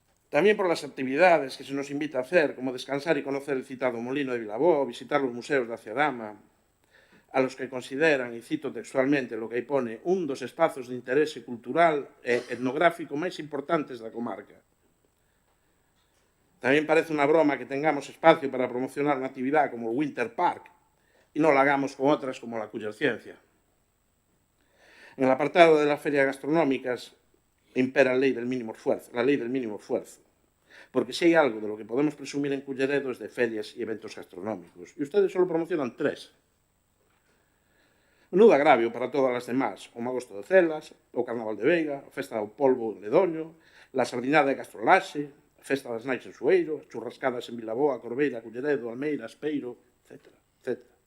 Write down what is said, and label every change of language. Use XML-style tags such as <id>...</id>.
<es>También por las actividades que se nos invita a hacer, como descansar y conocer el citado molino de Vilabó, visitar los museos de Acedama, a los que consideran, y cito textualmente lo que</es> <gl>aí pone, un dos espazos de interese cultural e etnográfico máis importantes da comarca. Tamén parece unha broma que</gl> <es>tengamos espacio</es> <gl>para promocionar unha actividade como o Winter Park e non</gl> <es>la hagamos</es> <gl>con outras como la Cullerciencia.</gl> <es>En el apartado de las ferias gastronómicas impera la ley del mínimo esfuerzo, porque si hay algo de lo que podemos presumir en Culleredo es de ferias y eventos gastronómicos, y ustedes solo promocionan 3.</es> <gl>Menudo agravio para todas as demás, o Magosto de Celas, o Carnaval de Veiga, a Festa do Polvo en Ledoño,</gl> <es>la Sardinada</es> <gl>de Castrolaxe, a Festa das Nais en Sueiro, churrascadas en Vilaboa, Corbeira, Culleredo, Almeira, Espeiro, etc.</gl>